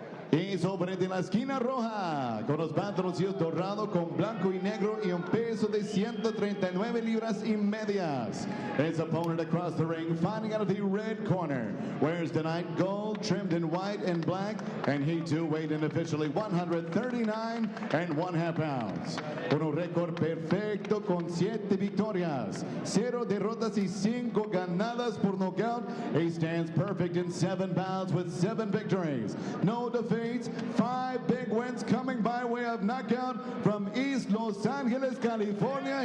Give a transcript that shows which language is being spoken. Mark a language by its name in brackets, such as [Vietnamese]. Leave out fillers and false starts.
[Spanish] Y su oponente en la esquina roja, con los pantaloncillos dorados con blanco y negro y un peso de 139 libras y medias. [English] His opponent across the ring, fighting out of the red corner, wears tonight gold trimmed in white and black, and he too weighed in officially 139 1/2 pounds. [Spanish] Con un récord perfecto con 7 victorias, 0 derrotas y 5 ganadas por nocaut. [English] He stands perfect in 7 bouts with 7 victories, no defeats, 5 big wins coming by way of knockout from East Los Angeles, California.